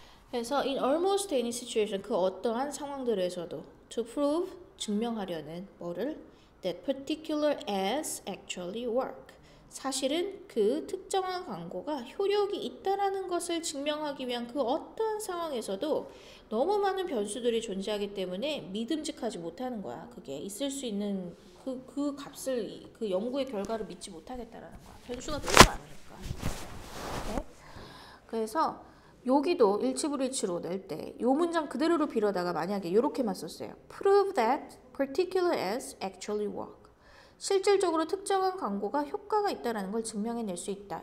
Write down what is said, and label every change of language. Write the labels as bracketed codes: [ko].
[ko] 그래서 [en] in almost any situation [ko] 그 어떠한 상황들에서도 [en] to prove [ko] 증명하려는 뭐를 [en] that particular ads actually work [ko] 사실은 그 특정한 광고가 효력이 있다라는 것을 증명하기 위한 그 어떠한 상황에서도 너무 많은 변수들이 존재하기 때문에 믿음직하지 못하는 거야. 그게 있을 수 있는 그 값을 그 연구의 결과를 믿지 못하겠다라는 거야. 변수가 너무 많으니까. 네? 그래서 여기도 일치불일치로 낼 때 이 문장 그대로로 빌어다가 만약에 이렇게만 썼어요. [en] Prove that particular ads actually work. [ko] 실질적으로 특정한 광고가 효과가 있다는 걸 증명해낼 수 있다.